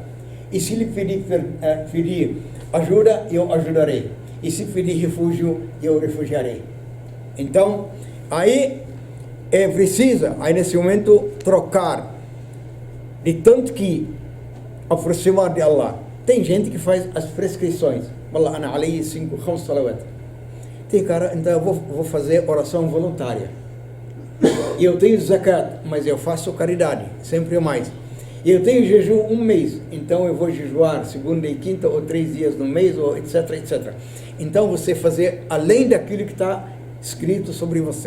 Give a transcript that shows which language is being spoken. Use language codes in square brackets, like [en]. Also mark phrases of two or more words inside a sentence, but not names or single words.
[pt] E se ele pedir ajuda, eu ajudarei. E se pedir refúgio, eu refugiarei. Então, aí é preciso, aí nesse momento, trocar de tanto que aproximar de Allah. Tem gente que faz as prescrições. [ar] والله، أنا عليه 5 صلوات. [pt] Tem cara, então eu vou fazer oração voluntária. E eu tenho zakat, mas eu faço caridade, sempre mais. E eu tenho jejum 1 mês, então eu vou jejuar segunda e quinta ou 3 dias no mês, ou etc, etc. Então você fazer além daquilo que está escrito sobre você.